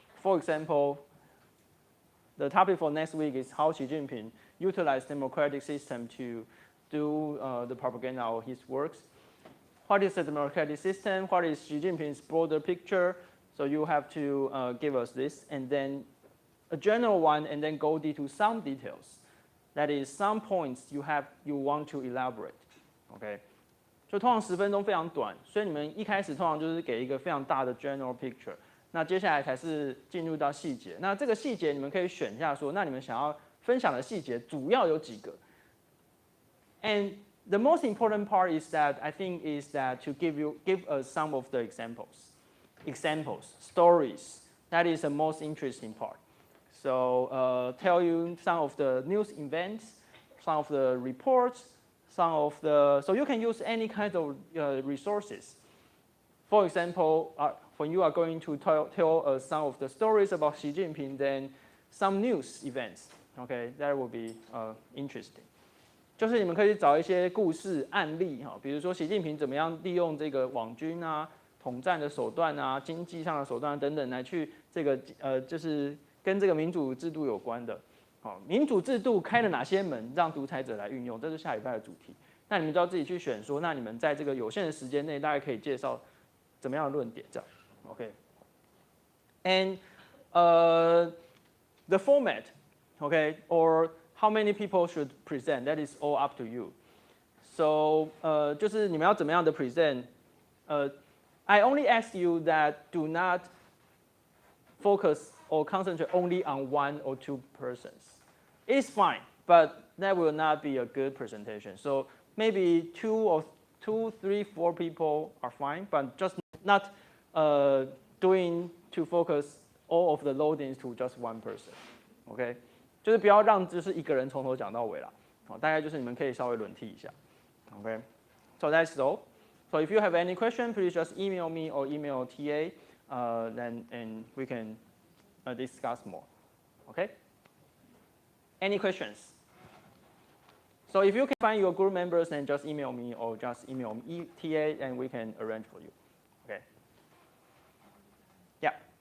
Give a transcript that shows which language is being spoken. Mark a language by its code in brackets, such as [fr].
[en] For example, the topic for next week is how Xi Jinping utilized democratic system to do the propaganda of his works. What is the democratic system? What is Xi Jinping's broader picture? So you have to give us this, and then a general one, and then go into some details. That is, some points you want to elaborate. Okay? [zh] 就通常10分钟非常短，所以你们一开始通常就是给一个非常大的 general picture。那接下来才是进入到细节。那这个细节你们可以选一下说，那你们想要分享的细节主要有几个 [en] ？And the most important part is that I think is that to give us some of the examples, stories. That is the most interesting part. So tell you some of the news events, some of the reports, so you can use any kind of resources. For example, when you are going to tell some of the stories about Xi Jinping, then some news events, okay, that will be interesting. [zh] 就是你们可以找一些故事案例哈，比如说习近平怎么样利用这个网军啊、统战的手段啊、经济上的手段等等来去这个就是跟这个民主制度有关的。好，民主制度开了哪些门让独裁者来运用？这是下礼拜的主题。那你们都要自己去选说，那你们在这个有限的时间内，大概可以介绍怎么样的论点？ [en] 这样 ，OK。And the format, okay, or how many people should present? That is all up to you. [zh] So 就是你们要怎么样的 present? [en] I only ask you that do not focus or concentrate only on 1 or 2 persons. It's fine, but that will not be a good presentation. So maybe 2, 3, 4 people are fine, but just not doing to focus all of the loadings to just 1 person. [zh] OK， 就是不要让就是一个人从头讲到尾啦。好，大概就是你们可以稍微轮替一下。 [en] OK， so that's all. So if you have any question, please just email me or email TA, and we can discuss more. Okay? Any questions? So if you can find your group members, then just email me or just email TA, and we can arrange for you. Okay? Yeah.